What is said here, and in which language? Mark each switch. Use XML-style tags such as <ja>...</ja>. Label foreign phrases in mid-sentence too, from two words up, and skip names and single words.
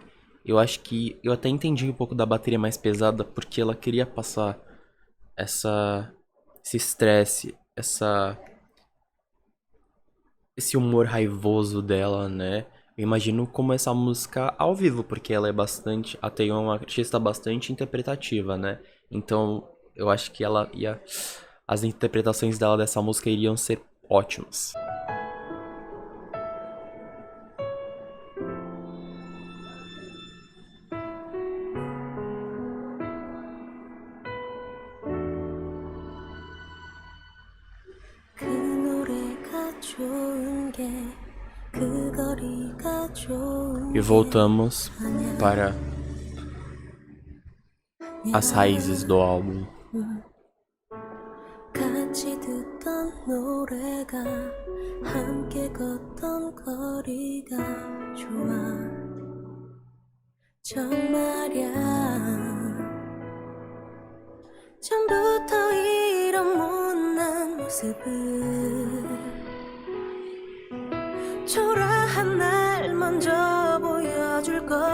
<pt>Eu acho que eu até entendi um pouco da bateria mais pesada, porque ela queria passar esse estresse, esse humor raivoso dela, né? Eu imagino como essa música ao vivo, porque ela é bastante, a Taeyeon é uma artista bastante interpretativa, né? Então, eu acho que as interpretações dela dessa música iriam ser ótimas.</pt> <ko>그 노래가 좋은 게 그 거리가 좋은</ko> <pt>E voltamos para as raízes do álbum.</pt> <ko>같이 듣던 노래가 함께 걷던 거리가 좋아 정말야 처음부터 이런 못난 모습을 초라한 날 먼저 보여줄걸</ko>